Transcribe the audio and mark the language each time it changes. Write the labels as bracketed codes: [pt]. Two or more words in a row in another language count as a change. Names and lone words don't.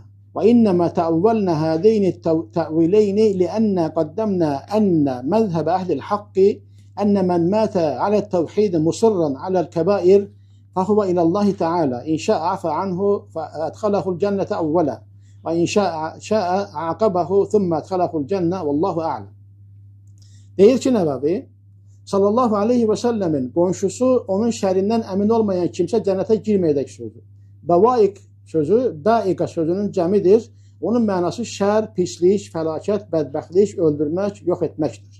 [ar] وإنما تأولنا هذين التأويلين لأن قدمنا أن مذهب أهل الحق أن من مات على التوحيد مصرا على الكبائر فهو إلى الله تعالى إن شاء عفى عنه فأدخله الجنة أولا وإن شاء عاقبه ثم أدخله الجنة والله أعلم. [az] Deyir ki Nəvəvi [ar] صلى الله عليه وسلم [az] qonşusu onun şərindən əmin olmayan kimsə cənnətə girməyəcək sözü. Bəvaiq sözü, bəiqə sözünün cəmidir. Onun mənası şər, pislik, fəlakət, bədbəxtlik, öldürmək, yox etməkdir.